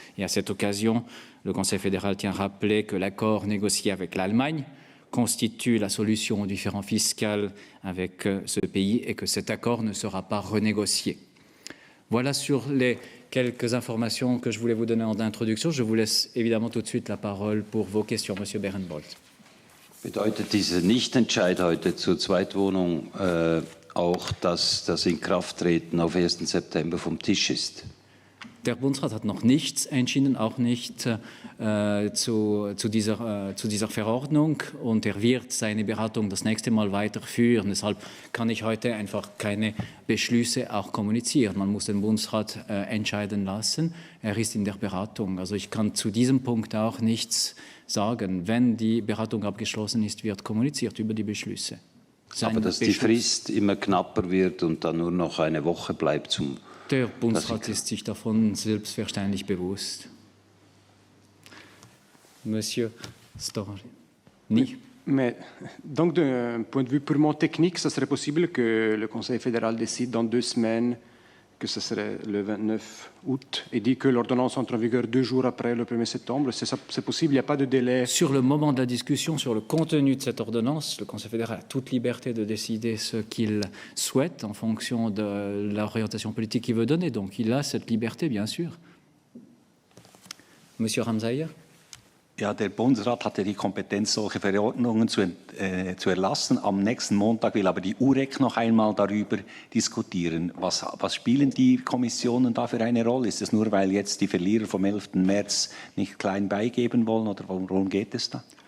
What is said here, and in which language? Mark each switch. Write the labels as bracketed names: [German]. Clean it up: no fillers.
[French] Et à cette occasion, le Conseil fédéral tient à rappeler que l'accord négocié avec l'Allemagne constitue la solution aux différends fiscaux avec ce pays et que cet accord ne sera pas renégocié. Voilà sur les quelques informations que je voulais vous donner en introduction. Je vous laisse évidemment tout de suite la parole pour vos questions, Monsieur Berenbold. [German] Bedeutet dieser Nichtentscheid heute zur Zweitwohnung auch, dass das Inkrafttreten auf 1. September vom Tisch ist? Der Bundesrat hat noch nichts entschieden, auch nicht zu dieser Verordnung, und er wird seine Beratung das nächste Mal weiterführen. Deshalb kann ich heute einfach keine Beschlüsse auch kommunizieren. Man muss den Bundesrat entscheiden lassen. Er ist in der Beratung. Also ich kann zu diesem Punkt auch nichts sagen. Wenn die Beratung abgeschlossen ist, wird kommuniziert über die Beschlüsse. Aber dass die Frist immer knapper wird und dann nur noch eine Woche bleibt zum... Der Bundesrat ist sich davon selbstverständlich bewusst. [French] Monsieur Storari. Oui. Mais donc, d'un point de vue purement technique, ça serait possible que le Conseil fédéral décide dans 2 semaines, que ce serait le 29 août, et dit que l'ordonnance entre en vigueur 2 jours après le 1er septembre. C'est possible, il n'y a pas de délai. Sur le moment de la discussion, sur le contenu de cette ordonnance, le Conseil fédéral a toute liberté de décider ce qu'il souhaite en fonction de l'orientation politique qu'il veut donner. Donc il a cette liberté, bien sûr. Monsieur Ramsayer. [German] Ja, der Bundesrat hatte die Kompetenz, solche Verordnungen zu erlassen. Am nächsten Montag will aber die UREC noch einmal darüber diskutieren. Was spielen die Kommissionen da für eine Rolle? Ist es nur, weil jetzt die Verlierer vom 11. März nicht klein beigeben wollen, oder worum geht es da?